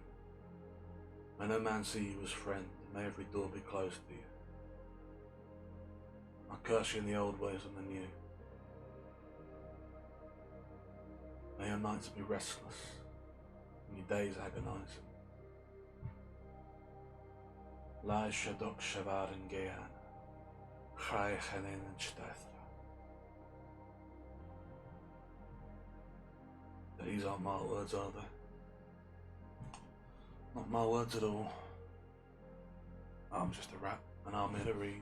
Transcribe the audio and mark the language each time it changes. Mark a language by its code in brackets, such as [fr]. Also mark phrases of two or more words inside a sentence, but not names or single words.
[en] May no man see you as friend. May every door be closed to you. I curse you in the old ways and the new. May your nights be restless, and your days agonizing. La shadok shavarin geyan, chai chanin and shtethra. These aren't my words, are they? Not my words at all. I'm just a rat, and I'm here to read.